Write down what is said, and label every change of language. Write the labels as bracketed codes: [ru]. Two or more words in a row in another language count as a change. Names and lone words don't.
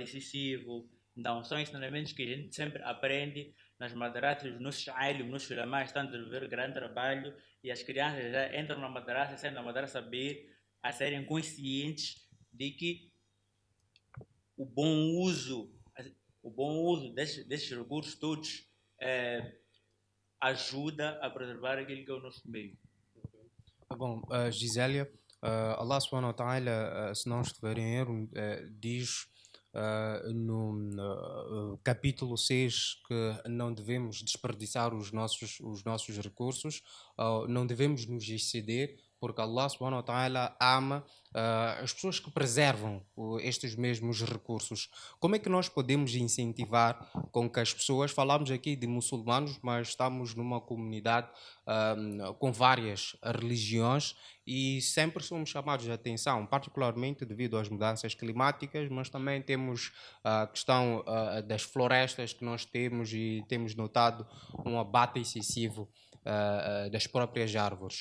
[pt] excessivo, não, são ensinamentos que a gente sempre aprende nas madrasas, nos nossos ailhos, nos ulamás, estão a desenvolver grande trabalho, e as crianças já entram na madrasa, saem da madrasa a serem conscientes de que o bom uso, o bom uso desses recursos todos ajuda a preservar aquilo que é o nosso meio. Bom, Gisélia, Allah [ar] سبحانه وتعالى, [pt] se não estiver em erro, diz no capítulo 6 que não devemos desperdiçar os nossos recursos, não devemos nos exceder, porque Allah [ar] سبحانه وتعالى [pt] ama as pessoas que preservam estes mesmos recursos. Como é que nós podemos incentivar com que as pessoas, falamos aqui de muçulmanos, mas estamos numa comunidade com várias religiões e sempre somos chamados a atenção, particularmente devido às mudanças climáticas, mas também temos a questão das florestas que nós temos e temos notado um abate excessivo das próprias árvores.